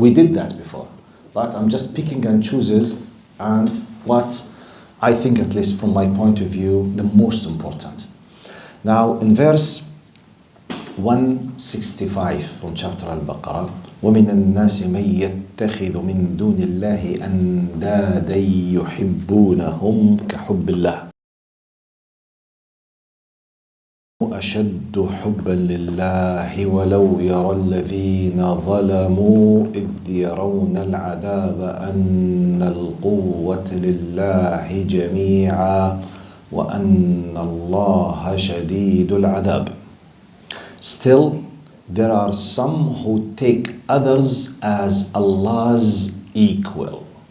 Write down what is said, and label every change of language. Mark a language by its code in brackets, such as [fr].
[en] We did that before, but I'm just picking and chooses and what I think, at least from my point of view, the most important. Now in verse 165 from chapter Al-Baqarah, [ar] وَمِنَ النَّاسِ مَنْ يَتَّخِذُ مِنْ دُونِ اللَّهِ أَنْدَادًا يُحِبُّونَهُمْ كَحُبِّ اللَّهِ أشد حبا لله ولو يرى الذين ظلموا إذ يرون العذاب أن القوة لله جميعا وأن الله شديد العذاب. [en] Still, there are some who take others as Allah's equal.